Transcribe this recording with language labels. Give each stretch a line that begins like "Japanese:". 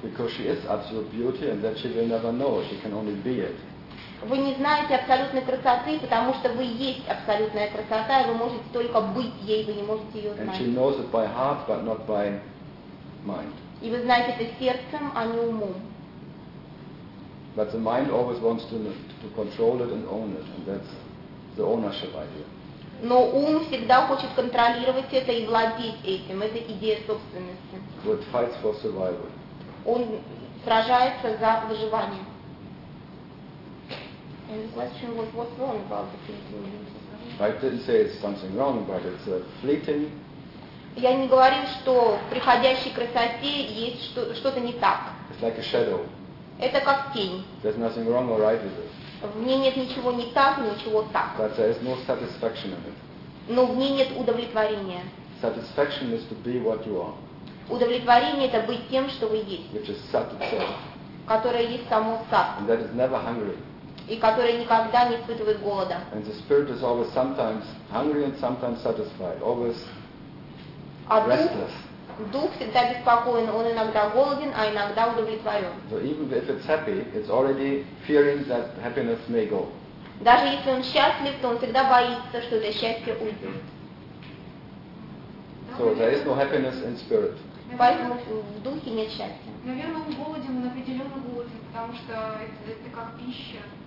English: Because she is absolute beauty, and that she will never know. She can only be it.
Russian: Вы не знаете абсолютной красоты, потому что вы есть абсолютная красота, и вы можете только быть ей, вы не можете ее знать.
English: And she knows it by heart, but not by mind.
Russian: И вы знаете это сердцем, а не умом.
English: But the mind always wants to control it and own it, and that's the ownership idea.
Russian: Но ум всегда хочет контролировать это и владеть этим. Это идея собственности.
English: So it fights for survival.
Russian: Он сражается за выживание.
English: And the question was, what's wrong about the fleeting beauty? I didn't say it's something wrong, but it's a fleeting.
Russian: Я не говорю, что в приходящей красоте есть что-то не так.
English: It's like a shadow.
Russian: Это как тень.
English: There's nothing wrong or right with it.
Russian: В ней нет ничего не так, ничего так.
English: But there is no satisfaction in it.
Russian: Но в ней нет удовлетворения.
English: Satisfaction is to be what you are.
Russian: Удовлетворение – это быть тем, что вы есть.
English: Which is sat itself.
Russian: Которое есть само сат.
English: And that is never hungry.
Russian: И которая никогда не испытывает голода.
English: And the spirit is always sometimes hungry and sometimes satisfied, always restless.
Russian: Дух всегда беспокоен, он иногда голоден, а иногда удовлетворен.
English: So even if it's happy, it's already fearing that happiness may go.
Russian: Даже если он счастлив, то он всегда боится, что это счастье уйдет.
English: So there is no happiness in spirit.
Russian: Поэтому в духе нет счастья. Наверное, он голоден, он определенно голоден, потому что это как пища.